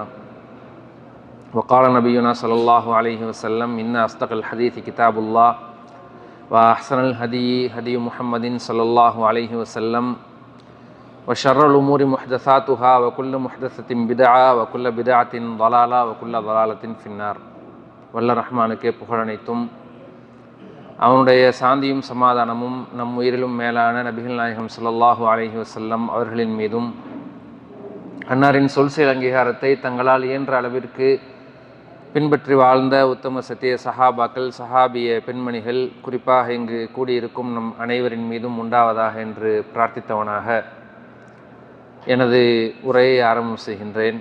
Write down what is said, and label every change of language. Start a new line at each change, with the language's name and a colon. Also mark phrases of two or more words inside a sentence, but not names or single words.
Arabic: وقال نبينا صلى الله عليه وسلم: إن أصدق الحديث كتاب الله وأحسن الهدي هدي محمد صلى الله عليه وسلم وشر الأمور محدثاتها وكل محدثة بدعة وكل بدعة ضلالة وكل ضلالة في النار.
Tamil: வல்ல ரஹ்மானுக்கே புகழனைத்தும் அவனுடைய சாந்தியும் சமாதானமும் நம் உயிரிலும் மேலான நபிகள் நாயகம்
Arabic: صلى الله عليه وسلم
Tamil: அவர்களின் மீதும், அன்னாரின் சொல் செயல் அங்கீகாரத்தை தங்களால் இயன்ற அளவிற்கு பின்பற்றி வாழ்ந்த உத்தம சத்திய சஹாபாக்கள், சஹாபிய பெண்மணிகள், குறிப்பாக இங்கு கூடியிருக்கும் நம் அனைவரின் மீதும் உண்டாவதாக என்று பிரார்த்தித்தவனாக எனது உரையை ஆரம்பம் செய்கின்றேன்.